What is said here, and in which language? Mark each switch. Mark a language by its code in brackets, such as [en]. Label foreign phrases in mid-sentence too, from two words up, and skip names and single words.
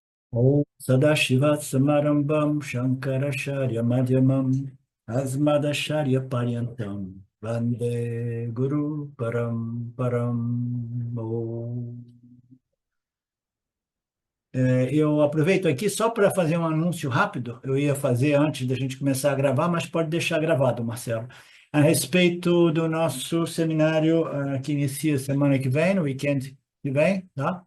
[sa] ॐ सदाशिव समारम्भां शङ्कराचार्य मध्यमाम् अस्मदाचार्य पर्यन्तां वन्दे गुरु परम्. [pt] Eu aproveito aqui só para fazer um anúncio rápido. Eu ia fazer antes da gente começar a gravar, mas pode deixar gravado, Marcelo. A respeito do nosso seminário que inicia semana que vem, no weekend que vem, tá?